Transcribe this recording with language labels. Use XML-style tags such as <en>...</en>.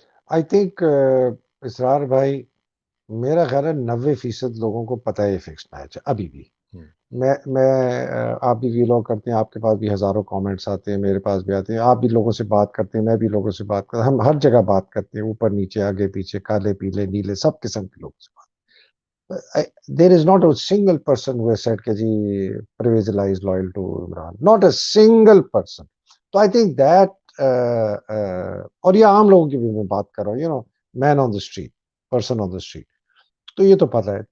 <en>I think</en> <ur>اسرار بھائی، میرا خیال ہے 90% لوگوں کو پتہ ہے یہ فکس میچ ہے ابھی بھی. ہم، میں آپ بھی ویلوگ کرتے ہیں، آپ کے پاس بھی ہزاروں کامنٹس آتے ہیں، میرے پاس بھی آتے ہیں، آپ بھی لوگوں سے بات کرتے ہیں، میں بھی لوگوں سے بات کرتا ہوں، ہم ہر جگہ بات کرتے ہیں، اوپر نیچے آگے پیچھے، کالے پیلے نیلے سب قسم کے لوگوں سے بات.</ur> <en>there is not a single person who said</en> <ur>کہ جی</ur> <en>Pervaiz Elahi is loyal to Imran, not a single person.</en> <ur>تو</ur> <en>I think that</en> <ur>اور یہ عام لوگوں کی بھی میں بات کر رہا ہوں،</ur> <en>you know man on the street,</en> <ur>person on the street. تو یہ تو پتہ ہے.</ur>